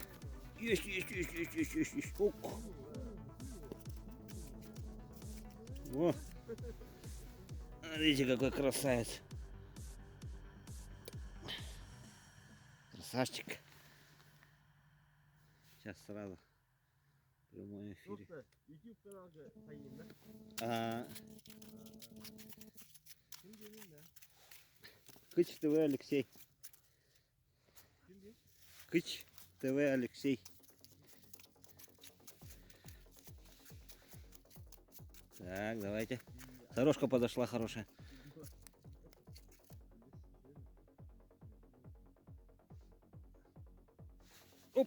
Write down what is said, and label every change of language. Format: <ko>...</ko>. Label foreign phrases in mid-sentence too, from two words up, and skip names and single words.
<ru>Есть. Ок. О. Смотрите, какой красавец. Красавчик. Сейчас сразу в прямом эфире.</ru> <tr>YouTube kanalda sayayım ben.</tr> <ru>А,</ru> <tr>Kim gelin de?</tr> <ru>Кыч ТВ Алексей.</ru> <tr>Kim değil?</tr> <ru>Кыч ТВ Алексей. Так, давайте. Дорожка подошла хорошая. Оп!</ru>